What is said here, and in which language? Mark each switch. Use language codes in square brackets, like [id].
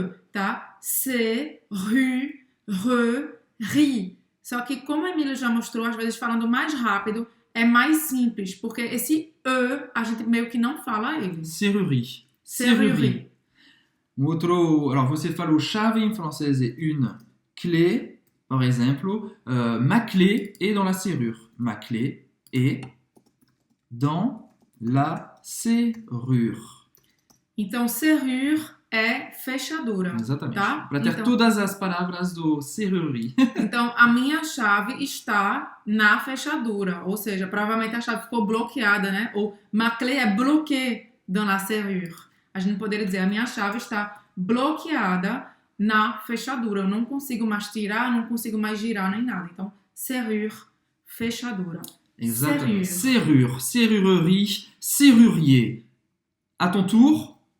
[fr] Tá? C'est rue, re, ri. [pt] Só que, como a Emília já mostrou, às vezes falando mais rápido, é mais simples, porque esse E a gente meio que não fala ele. [fr] Serrurerie. [pt] Outro, alors você falou chave em francês é une clé. [fr] Par exemple, ma clé est dans la serrure. Ma clé est dans la serrure. [pt] Então, serrure é fechadura. Exatamente. Tá? Para ter todas as palavras do serrurerie. Então, a minha chave está na fechadura. Ou seja, provavelmente a chave ficou bloqueada, né? [fr] Ou ma clé est bloquée dans la serrure. [pt] A gente poderia dizer, a minha chave está bloqueada na fechadura. Eu não consigo mais tirar, não consigo mais girar nem nada. Então, serrure, fechadura. [fr] Exatamente. Serrure, serrurerie, serrurier. À ton tour.